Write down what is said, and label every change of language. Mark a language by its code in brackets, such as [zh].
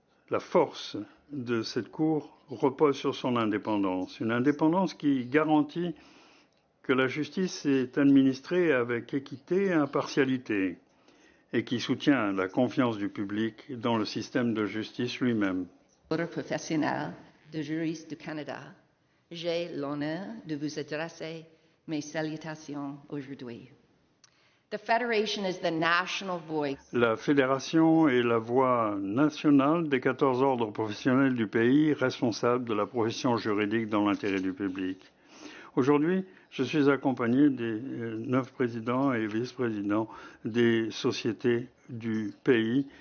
[fr] La force de cette Cour repose sur son indépendance, une indépendance qui garantit que la justice est administrée avec équité et impartialité et qui soutient la confiance du public dans le système de justice lui-même. Ordre professionnel de juristes du Canada, j'ai l'honneur de vous adresser mes salutations aujourd'hui. [en] The Federation is the national voice. [fr] La Fédération est la voix nationale des 14 ordres professionnels du pays responsables de la profession juridique dans l'intérêt du public. Aujourd'hui, je suis accompagné des 9 présidents et vice-présidents des sociétés du pays.